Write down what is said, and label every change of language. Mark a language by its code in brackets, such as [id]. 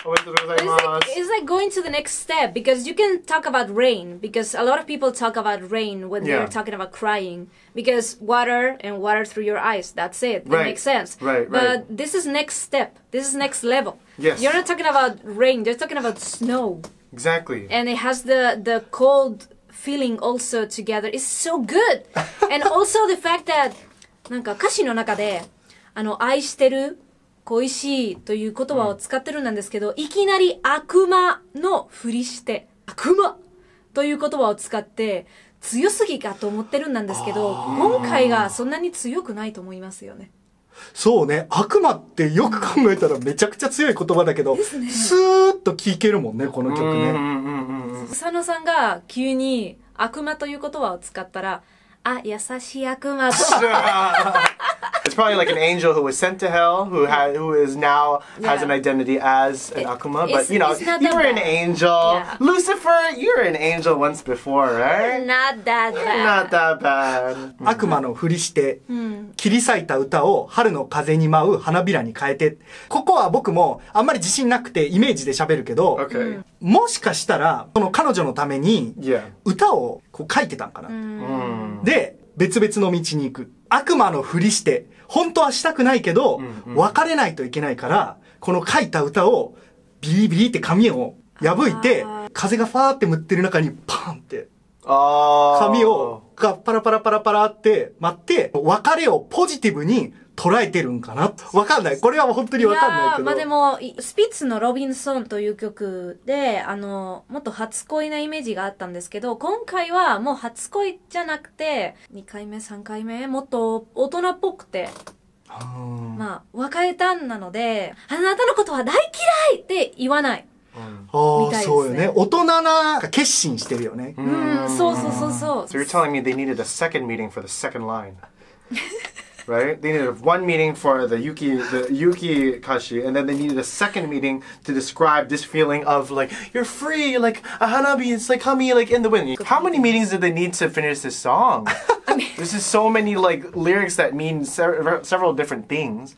[en] It's like going to the next step, because you can talk about rain, because a lot of people talk about rain when they're talking about crying, because water and water through your eyes, that's it. It makes sense. Right. But this is next step. This is next level. Yes. You're not talking about rain, you're talking about snow. Exactly. And it has the cold feeling also together. It's so good. And also the fact that [ja] なんか歌詞の中で愛してる、恋しいという言葉を使ってるんですけど、いきなり悪魔のふりして悪魔という言葉を使って強すぎかと思ってるんですけど、今回がそんなに強くないと思いますよね。そうね、悪魔ってよく考えたらめちゃくちゃ強い言葉だけど、スーッと聴けるもんね、この曲ね。佐野さんが急に悪魔という言葉を使ったら、あ、優しい悪魔と。 [en] It's probably like an angel who was sent to hell, who is now has an identity as an akuma. But you know, you were an angel. Yeah. Lucifer, you were an angel once before, right? Not that bad. Not that bad. [ja] 悪魔のふりして、切り裂いた歌を春の風に舞う花びらに変えて。ここは僕もあんまり自信なくてイメージで喋るけど、もしかしたらこの彼女のために歌をこう書いてたんかな。で、別々の道に行く。悪魔のふりして、本当はしたくないけど、別れないといけないから、この書いた歌をビリビリって紙を破いて、風がファーって舞ってる中にパンって、紙をパラパラパラパラって舞って、別れをポジティブに捉えてるんかな。わかんない。これは本当にわかんないけど。まあでも、スピッツのロビンソンという曲で、もっと初恋なイメージがあったんですけど、今回はもう初恋じゃなくて、2回目、3回目、もっと大人っぽくて、まあ、別れたんなので、あなたのことは大嫌いって言わない。ああ、そうよね。大人な決心してるよね。そうそうそうそう。 [en] So you're telling me they needed a second meeting for the second line. Right? They needed one meeting for the Yuki Kashi, and then they needed a second meeting to describe this feeling of like, you're free, like a hanabi, it's like kami, like in the wind. How many meetings did they need to finish this song? This is so many like lyrics that mean several different things.